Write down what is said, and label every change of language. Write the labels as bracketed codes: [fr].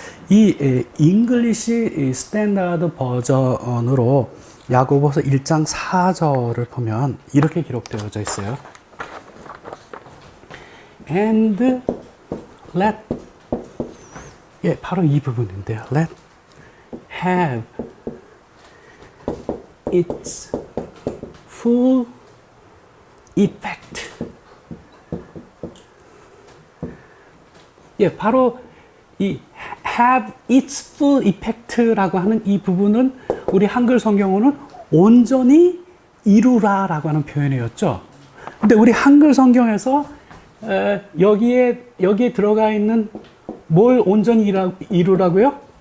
[ko] 이 잉글리시 스탠다드 버전으로 야고보서 1장 4절을 보면 이렇게 기록되어져 있어요. [en] And let, [ko] 예, 바로 이 부분인데요. [en] Let have its full effect. [ko] 예, 바로 이 [en] have its full effect [ko] 라고 하는 이 부분은 우리 한글 성경어는 온전히 이루라라고 하는 표현이었죠. 근데 우리 한글 성경에서 여기에 들어가 있는 뭘 온전히 이루라고요?